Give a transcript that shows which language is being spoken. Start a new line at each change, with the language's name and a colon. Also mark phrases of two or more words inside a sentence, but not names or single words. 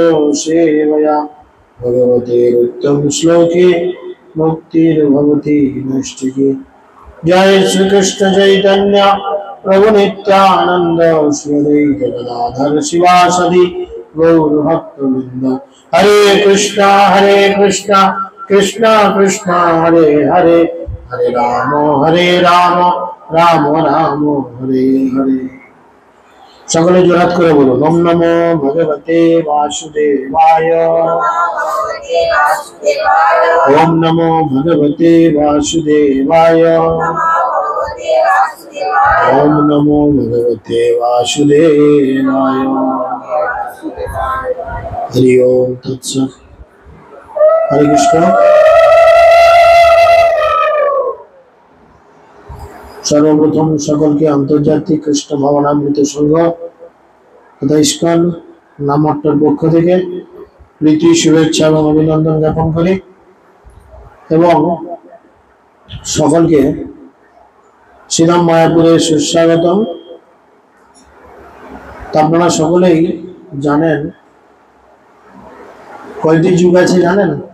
Sanskrit: सेवया भगवतेरुत्तम श्लोके मुक्तिर्भवति नैष्ठिके जय श्री कृष्ण चैतन्य प्रभु नित्यानंद श्री अद्वैत गदाधर शिवासदि गौर भक्तवृंद हरे कृष्णा कृष्ण कृष्ण हरे हरे हरे राम राम राम हरे हरे
Bangla: সকলে জোড়াত করে বলুন
Sanskrit: ॐ नमो भगवते वासुदेवाय ॐ नमो भगवते वासुदेवाय ওম নমো ভগবতে বাসুদেবায় ॐ नमो भगवते वासुदेवाय हरि ॐ तत्सत् हरे कृष्ण
Bangla: সর্বপ্রথম সকল কে আন্তর্জাতিক কৃষ্ণ ভাবনামৃত সংঘ তথা ইসকন নামহট্টের পক্ষ থেকে প্রীতি শুভেচ্ছা এবং অভিনন্দন জ্ঞাপন করি এবং সকলকে শ্রীরাম মায়াপুরে সুস্বাগতম। আপনারা সকলেই জানেন কয়টি যুগ আছে জানেন?